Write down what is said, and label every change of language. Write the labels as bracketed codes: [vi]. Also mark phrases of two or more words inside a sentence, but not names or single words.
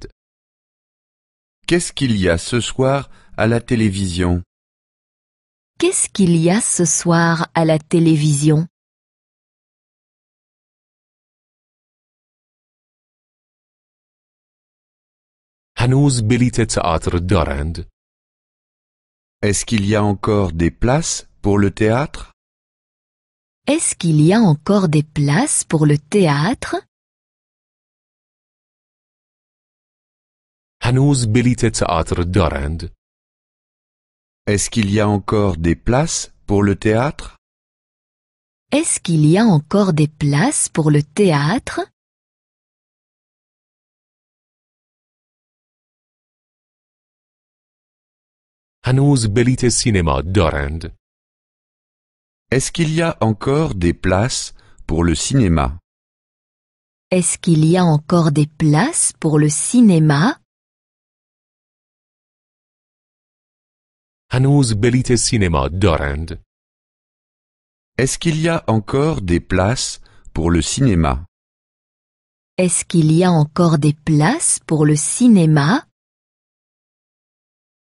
[fr] Qu'est-ce qu'il y a ce soir à la télévision? Qu'est-ce qu'il y a ce soir à la télévision? [fa] هنوز بلیت تئاتر دارند؟ [fr] Est-ce qu'il y a encore des places pour le théâtre? Est-ce qu'il y a encore des places pour le théâtre? [fa] هنوز بلیت تئاتر دارند؟ [fr] Est-ce qu'il y a encore des places pour le théâtre? Est-ce qu'il y a encore des places pour le théâtre? [fa] هنوز بلیت سینما دارند؟ [fr] Est-ce qu'il y a encore des places pour le cinéma? Est-ce qu'il y a encore des places pour le cinéma? [fa] هنوز بلیت سینما دارند؟ [fr] Est-ce qu'il y a encore des places pour le cinéma? Est-ce qu'il y a encore des places pour le cinéma?